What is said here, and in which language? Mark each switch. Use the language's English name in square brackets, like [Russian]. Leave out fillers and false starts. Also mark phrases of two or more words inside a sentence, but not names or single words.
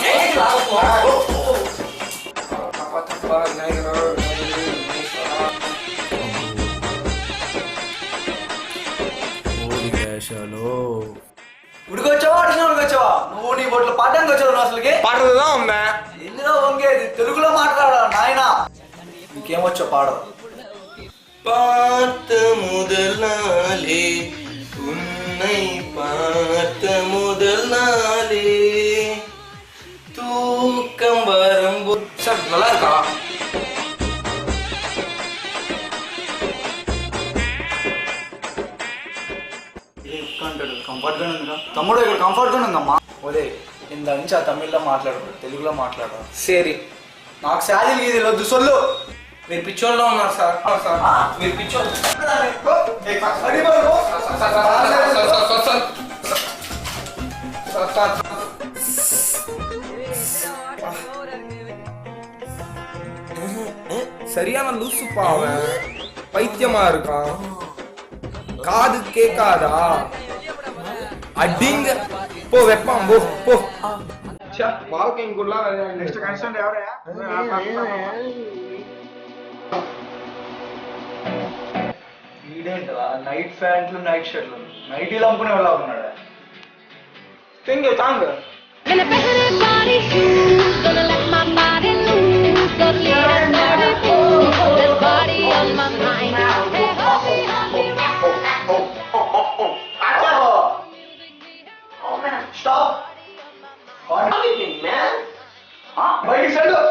[Telugu] ఉడికొచ్చావా అడిగినా ఉడికొచ్చావా? నువ్వు నీ బొట్లు పాడడానికి వచ్చావు అసలుకి. పాటలుగా ఉందా? ఎందులో వంగేది? తెలుగులో మాట్లాడా నాయనా. నీకేమొచ్చో పాడవు. [Tamil] பார்த்த முதல் நாளே உன்னை பார்த்த முதல் நாளே தூக்கம் வரும்போது సార్ நல்லா இருக்கா? [Telugu] కంఫర్ట్ గానే ఉందిరా తమ్ముడు, ఇక్కడ కంఫర్ట్ గానే ఉందమ్మా. ఓదే ఇంత నుంచి ఆ తమిళ్లో మాట్లాడు, తెలుగులో మాట్లాడు. సరే. నాకు శాలరీ ఇది వద్దు సొల్లు. మీరు పిచ్చోళ్ళలో ఉన్నారు సార్. మీరు పిచ్చోళ్ళు. [Tamil] சரியான லூசு பாவன். பைத்தியமா இருக்கான். காது கேட்காதா? அடிங்க போ வெப்பான் போ போ. வாழ்க்கைக்குள்ள [English] next contestant [Telugu] ఎవరయ్యా? ఈడేంటా [English] night pants night shirts nighties [Telugu] అమ్ముకునే వాళ్ళ ఉన్నాడు. [English] sing song In a better body shoes, gonna let my body loose, gonna leave it dirty fool, this body on my mind. Hey, hubby, hubby, Oh man, stop! What are you doing, man? Huh? Why you said it?